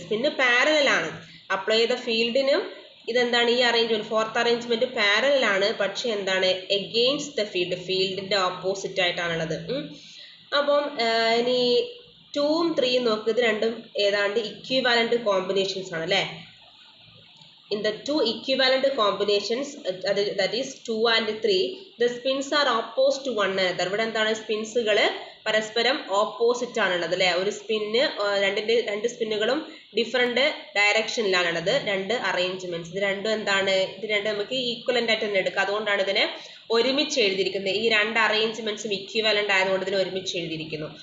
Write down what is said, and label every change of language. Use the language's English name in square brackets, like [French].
[Malayalam] Spin parallel ആണ്, apply ചെയ്ത ഫീൽഡിനും ഇതെന്താണ് ഈ അറേഞ്ച്മെന്റ്, ഫോർത്ത് അറേഞ്ച്മെന്റ് പാരലൽ ആണ്, പക്ഷെ എന്താണ് എഗെയിൻസ്റ്റ് ദ ഫീൽഡ്, ഫീൽഡിന്റെ ഓപ്പോസിറ്റ് ആയിട്ടാണുള്ളത്. അപ്പം ഇനി 2ഉം 3ഉം നോക്ക്, ഇത് രണ്ടും ഏതാണ്ട് ഇക്വിവാലന്റ് കോമ്പിനേഷൻസ് ആണ് അല്ലേ. [English] In the two equivalent combinations, that is 2 and 3, the spins are opposed to one another. [Malayalam] ഇവിടെ എന്താണ് സ്പിൻസുകൾ പരസ്പരം ഓപ്പോസിറ്റ് ആണുള്ളത് അല്ലേ. ഒരു സ്പിന്ന് രണ്ട് സ്പിന്നുകളും ഡിഫറെന്റ് ഡയറക്ഷനിലാണുള്ളത്, രണ്ട് അറേഞ്ച്മെന്റ്സ്. ഇത് രണ്ടും എന്താണ്, ഇത് രണ്ടും നമുക്ക് ഈക്വലന്റ് ആയിട്ട് തന്നെ എടുക്കാം. അതുകൊണ്ടാണ് ഇതിനെ ഒരുമിച്ച് എഴുതിയിരിക്കുന്നത്. ഈ രണ്ട് അറേഞ്ച്മെന്റ്സും ഇക്വിവാലന്റ് ആയതുകൊണ്ട് ഇതിനെ ഒരുമിച്ച് എഴുതിയിരിക്കുന്നു.